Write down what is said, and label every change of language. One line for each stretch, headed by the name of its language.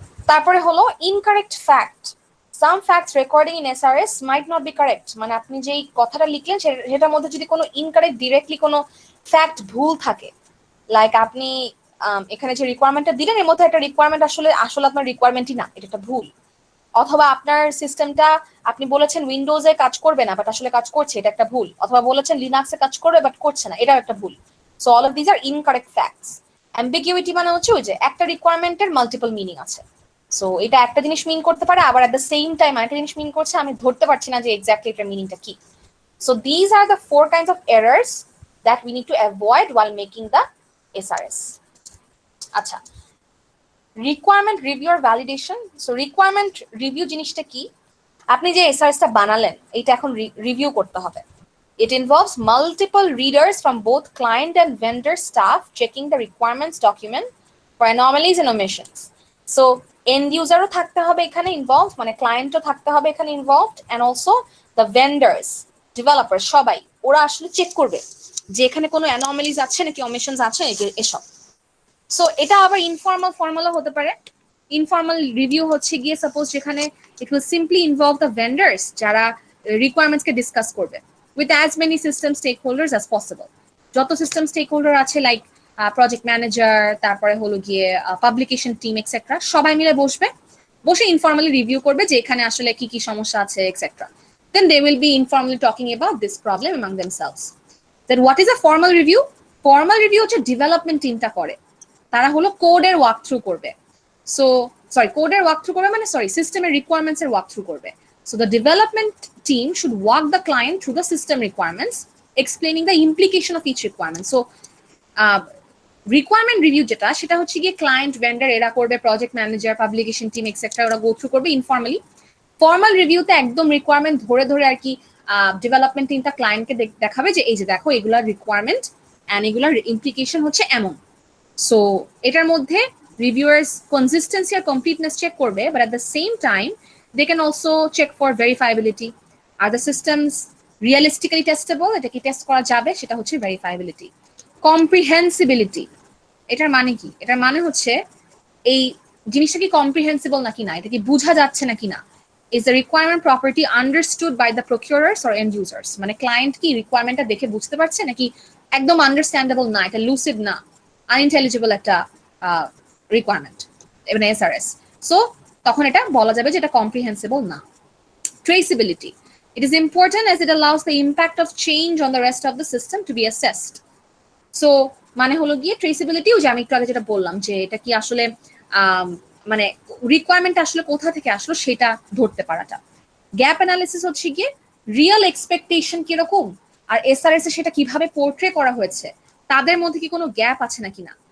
Bangla: তারপরে হলো incorrect fact.
English: some facts recording in SRS might not be correct,
Bangla: মানে আপনি যেই কথাটা লিখলেন সেটার মধ্যে যদি কোনো ইনকারেক্ট ডিরেক্টলি কোনো ফ্যাক্ট ভুল থাকে, লাইক আপনি এখানে যে রিকোয়ারমেন্টটা দিলেন এর মধ্যে একটা রিকোয়ারমেন্ট আসলে আপনার রিকোয়ারমেন্টই না, এটা একটা ভুল, অথবা আপনার সিস্টেমটা আপনি বলেছেন উইন্ডোজে কাজ করবে না বাট আসলে কাজ করছে, এটা একটা ভুল, অথবা বলেছেন লিনাক্সে কাজ করবে বাট করছে না, এটাও একটা ভুল।
English: So all of this are incorrect facts.
Bangla: Ambiguity মানে হচ্ছে ওই যে একটা রিকোয়ারমেন্টের মাল্টিপল মিনিং আছে, সো এটা একটা জিনিস মিন করতে পারে আবার এট দ্য সেম টাইম আরেকটা জিনিস মিন করছে, আমি ধরতে পারছি না যে এক্স্যাক্টলি এটার মিনিংটা কি।
English: So these are the 4 kinds of errors that we need to avoid while making the SRS.
Bangla: আচ্ছা, রিকোয়ারমেন্ট রিভিউ আর ভ্যালিডেশন। সো রিকোয়ারমেন্ট রিভিউ জিনিসটা কি, আপনি যে এসআরএসটা বানালেন এটা এখন রিভিউ করতে হবে।
English: It involves multiple readers from both client and vendor staff checking the requirements document for anomalies and omissions.
Bangla: So end user-ও থাকতে হবে এখানে ইনভলভড, মানে ক্লায়েন্টও থাকতে হবে এখানে involved,
English: and also the vendors, developers
Bangla: সবাই ওরা আসলে চেক করবে যে এখানে কোনো অ্যানোমালিজ আছে নাকি omissions আছে এসব। সো এটা আবার ইনফর্মাল ফর্মালও হতে পারে। ইনফর্মাল রিভিউ হচ্ছে গিয়ে সাপোজ যেখানে
English: it will simply involve the vendors
Bangla: যারা রিকোয়ারমেন্টসকে ডিসকাস করবে with as many system stake holders as possible. যত সিস্টেম স্টেক হোল্ডার আছে লাইক প্রজেক্ট ম্যানেজার, তারপরে হলো গিয়ে পাবলিকেশন টিম এক্সেট্রা, সবাই মিলে বসে ইনফর্মালি রিভিউ করবে যে এখানে আসলে কি কি সমস্যা আছে etcetera.
English: Then they will be informally talking about this problem among themselves. Then what is a formal review?
Bangla: Formal review হচ্ছে ডেভেলপমেন্ট টিমটা করে, তারা হলো কোডের ওয়াক থ্রু করবে। সো কোডের ওয়াক থ্রু করবে মানে সিস্টেমের রিকোয়ারমেন্টস এর ওয়াক থ্রু করবে।
English: So the development team should walk the client through the system requirements, explaining the implication of each requirement.
Bangla: So requirement review যেটা সেটা হচ্ছে গিয়ে ক্লায়েন্ট, ভেন্ডার এরা করবে, project manager, publication team etcetera ওরা go through করবে informally. Formal রিভিউতে একদম রিকোয়ারমেন্ট ধরে ধরে আর কি ডেভেলপমেন্ট টিমটা ক্লায়েন্টকে দেখাবে যে এই যে দেখো এগুলার রিকোয়ারমেন্ট অ্যান্ড এগুলার ইমপ্লিকেশন হচ্ছে এমন। সো এটার মধ্যে রিভিউয়ার্স কনসিস্টেন্সি আর কমপ্লিটনেস চেক করবে,
English: But at the same time they can also check for verifiability.
Bangla: Are the systems realistically testable, এটা কি টেস্ট করা যাবে, সেটা হচ্ছে ভেরিফাইবিলিটি। কম্প্রিহেন্সিবিলিটি, এটার মানে কি? এটার মানে হচ্ছে এই জিনিসটা কি কম্প্রিহেন্সিবল নাকি না, এটা কি বোঝা যাচ্ছে নাকি না।
English: is the requirement properly understood by the procurers or end users,
Bangla: মানে ক্লায়েন্ট কি রিকোয়ারমেন্টটা দেখে বুঝতে পারছে নাকি একদম আন্ডারস্ট্যান্ডেবল না, এটা লুসিড না, আনইন্টেলিজিবল একটা রিকোয়ারমেন্ট মানে এসআরএস। সো তখন এটা বলা যাবে যে এটা কম্প্রিহেন্সিবল না।
English: Traceability. It is important as it allows the impact of change on the rest of the system to be assessed.
Bangla: So মানে হলো গিয়ে ট্রেসিবিলিটি, ওই যে আমি একটু আগে যেটা বললাম যে এটা কি আসলে মানে রিকোয়ারমেন্ট আসলে কোথা থেকে আসলো সেটা ধরতে পারাটা। গ্যাপ অ্যানালিসিস হচ্ছে গিয়ে রিয়েল এক্সপেকটেশন কিরকম আর এসআরএস এ সেটা কিভাবে পোর্ট্রে করা হয়েছে, তাদের মধ্যে কি কোনো গ্যাপ আছে নাকি না।